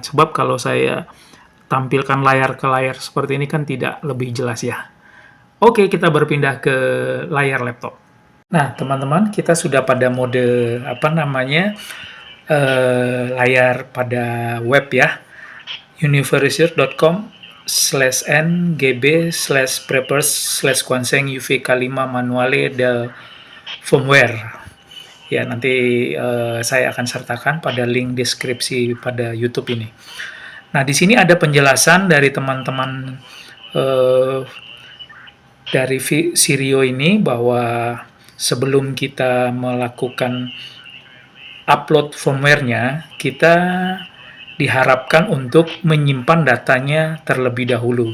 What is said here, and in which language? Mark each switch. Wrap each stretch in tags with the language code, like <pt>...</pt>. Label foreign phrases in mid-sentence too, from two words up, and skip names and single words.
<id>Sebab kalau saya tampilkan layar ke layar seperti ini kan tidak lebih jelas ya. Oke, kita berpindah ke layar laptop. Nah, teman-teman, kita sudah pada mode layar pada web ya, universer.com/n/gb/preppers/kwanseng UVK5</id> <it>manuale del firmware.</it> <id>Ya, nanti saya akan sertakan pada link deskripsi pada YouTube ini. Nah, di sini ada penjelasan dari teman-teman dari Sirio ini bahwa sebelum kita melakukan upload firmware-nya, kita diharapkan untuk menyimpan datanya terlebih dahulu.</id>